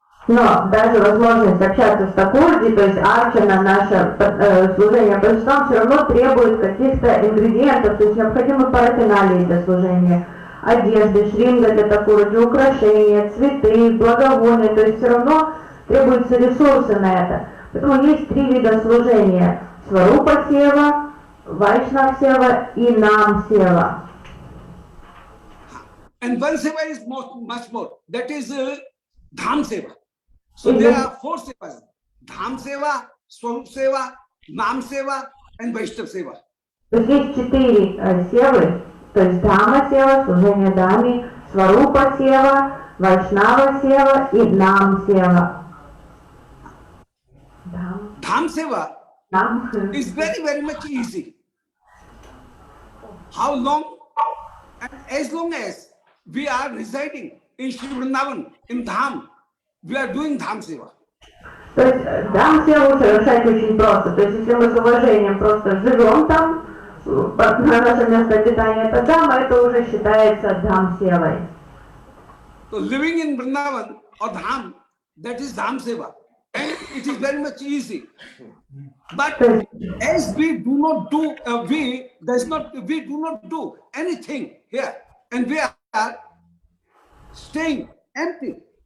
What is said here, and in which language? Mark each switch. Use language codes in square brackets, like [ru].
[ru] но даже возможность общаться с Такурди, то есть арчана, наше служение божествам, все равно требует каких-то ингредиентов, то есть необходимы парафиналии для служения, одежды, шринга для Такурди, украшения, цветы, благовония, то есть все равно требуются ресурсы на это. Поэтому есть 3 вида служения: Сварупа сева, Вайшнав сева и Нам сева. [en] And one seva is much more. That is Dham seva. So there are 4 sevas: Dham seva, Swarup seva, Nam seva, and Vaishnav seva. [ru] То есть есть 4 севы, то есть Дхама сева, служение Даме, Сварупа сева, Вайшнава сева и Нам сева. [en] Dham seva [ru] Нам. [en] is very, very much easy. How long? And as long as we are residing in Sri Vrindavan, in Dham, we are doing Dham seva. [ru] То есть Дхам севу совершать очень просто. То есть если мы с уважением просто живем там, на наше место обитания, это Дхама, это уже считается Дхам севой. [en] So living in Vrindavan or Dham, that is Dham seva. And it is very much easy. But as we do not do, we do not do anything here, and we are staying empty.